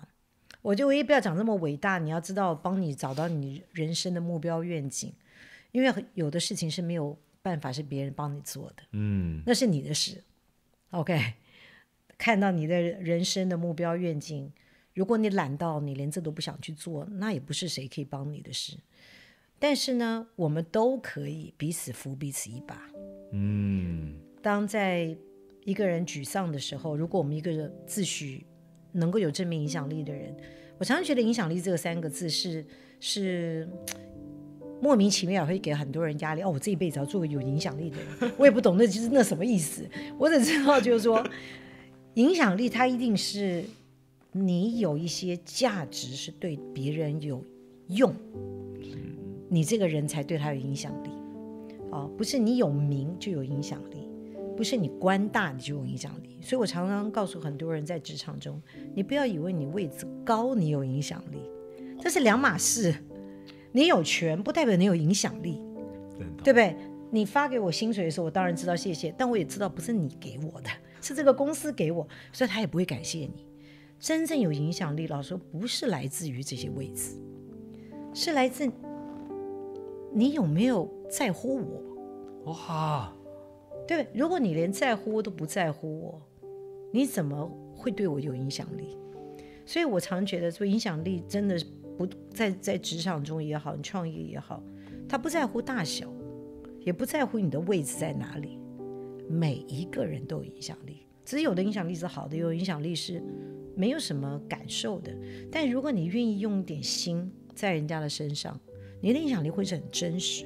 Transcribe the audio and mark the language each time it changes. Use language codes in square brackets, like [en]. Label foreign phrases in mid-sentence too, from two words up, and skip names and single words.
[zh] 我也不要講這麼偉大，你要知道幫你找到你人生的目標願景，因為有的事情是沒有辦法是別人幫你做的，那是你的事。OK， 看到你的人生的目標願景，如果你懶到你連這都不想去做，那也不是誰可以幫你的事。但是呢，我們都可以彼此扶彼此一把。當在一個人沮喪的時候，如果我們一個人自詡能夠有正面影響力的人，我常常覺得影響力這個3個字是莫名其妙會給很多人壓力。我這一輩子要做個有影響力的人，我也不懂那什麼意思。我只知道就是說，影響力它一定是你有一些價值是對別人有用，你這個人才對他有影響力。不是你有名就有影響力，不是你官大你就有影響力。所以我常常告訴很多人，在職場中，你不要以為你位置高你有影響力，這是兩碼事。你有權不代表你有影響力，對不對？你發給我薪水的時候，我當然知道謝謝，但我也知道不是你給我的，是這個公司給我，所以他也不會感謝你。真正有影響力，老實說不是來自於這些位置，是來自你有沒有在乎我。哇，對，如果你連在乎都不在乎我，你怎麼會對我有影響力？所以我常覺得說，影響力真的不在職場中也好，你創業也好，他不在乎大小，也不在乎你的位置在哪裡，每一個人都有影響力。只是有的影響力是好的，有影響力是沒有什麼感受的。但如果你願意用一點心在人家的身上，你的影響力會是很真實的。